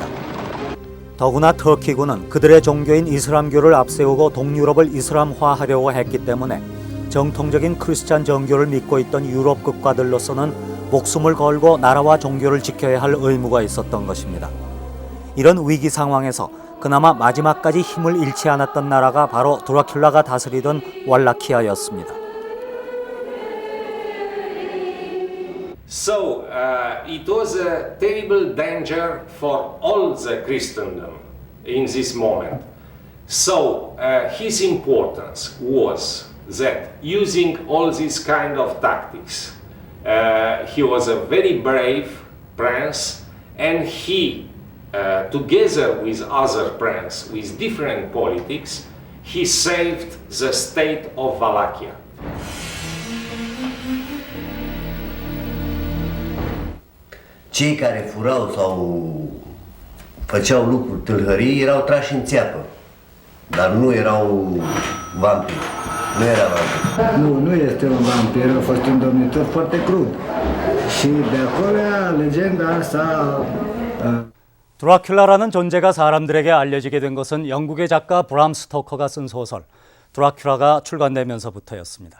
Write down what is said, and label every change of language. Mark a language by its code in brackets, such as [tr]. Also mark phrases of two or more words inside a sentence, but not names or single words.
[ko] 더구나 터키군은 그들의 종교인 이슬람교를 앞세우고 동유럽을 이슬람화하려고 했기 때문에 정통적인 크리스찬 정교를 믿고 있던 유럽 국가들로서는 목숨을 걸고 나라와 종교를 지켜야 할 의무가 있었던 것입니다. 이런 위기 상황에서 그나마 마지막까지 힘을 잃지 않았던 나라가 바로 드라큘라가 다스리던 왈라키아였습니다. [en] So it was a terrible danger for all the Christendom in this moment. So his importance was that using all these kind of tactics, he was a very brave prince, and he, together with other princes with different politics, he saved the state of Wallachia. [ro] Cei care furau sau făceau lucruri tâlhării erau trași în țeapă, dar nu erau vampiri. Nu era vampir. Nu este un vampir, a fost un domnitor foarte crud. Și de acolo legenda asta... [ko] 드라큘라라는 존재가 사람들에게 알려지게 된 것은 영국의 작가 브람 스토커가 쓴 소설 드라큘라가 출간되면서부터였습니다.